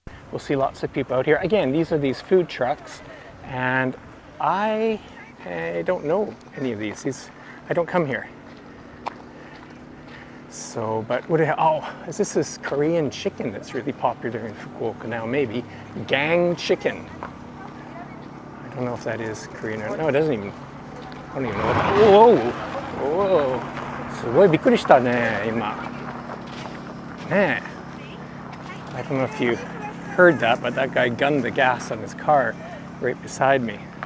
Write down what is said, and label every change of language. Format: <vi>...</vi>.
<en>We'll see lots of people out here. Again, these are these food trucks, and I don't know any of these. I don't come here. So, but what? Is this Korean chicken that's really popular in Fukuoka now? Maybe gang chicken. I don't know if that is Korean or no. It doesn't even. I don't even know what that. Whoa!</en> <ja>すごいびっくりしたね今。ねえ。</ja> <en>I don't know if you heard that, but that guy gunned the gas on his car right beside me.</en>